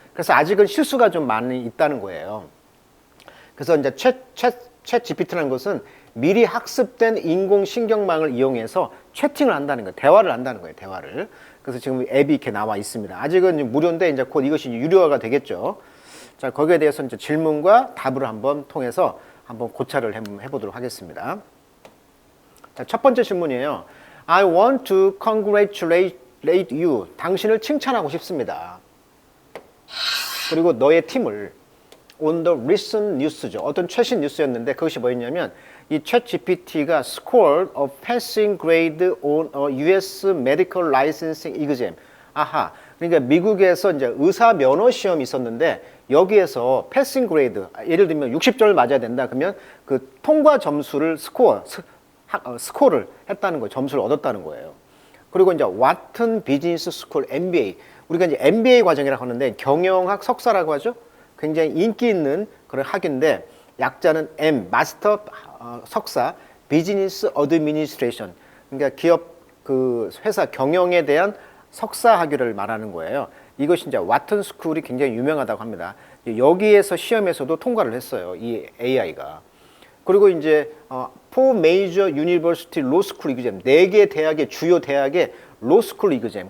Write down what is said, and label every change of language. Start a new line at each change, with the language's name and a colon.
Korean: 그래서 아직은 실수가 좀 많이 있다는 거예요. 그래서 이제 챗 GPT라는 것은 미리 학습된 인공신경망을 이용해서 채팅을 한다는 거예요. 대화를 한다는 거예요. 대화를. 그래서 지금 앱이 이렇게 나와 있습니다. 아직은 무료인데 이제 곧 이것이 유료화가 되겠죠. 자, 거기에 대해서 이제 질문과 답을 한번 통해서 한번 고찰을 해보도록 하겠습니다. 자, 첫 번째 질문이에요.
English: I want to congratulate you.
Korean: 당신을 칭찬하고 싶습니다. 그리고 너의 팀을
English: on the recent news
Korean: 죠. 어떤 최신 뉴스였는데 그것이 뭐였냐면 이 챗 GPT가
English: scored a passing grade on a US medical licensing exam.
Korean: 아하. 그러니까 미국에서 이제 의사 면허 시험이 있었는데 여기에서 passing grade, 예를 들면 60점을 맞아야 된다. 그러면 그 통과 점수를 스코어를 했다는 거예요. 점수를 얻었다는 거예요. 그리고 이제 Wharton Business School MBA. 우리가 이제 MBA 과정이라고 하는데 경영학 석사라고 하죠. 굉장히 인기 있는 그런 학인데 약자는 M, 마스터 석사, 비즈니스 어드미니스트레이션. 그러니까 기업 그 회사 경영에 대한 석사 학위를 말하는 거예요. 이것이 이제 와튼 스쿨이 굉장히 유명하다고 합니다. 여기에서 시험에서도 통과를 했어요. 이 AI가. 그리고 이제
English: four major university law school exam,
Korean: 4개 대학의 주요 대학의
English: law school exam.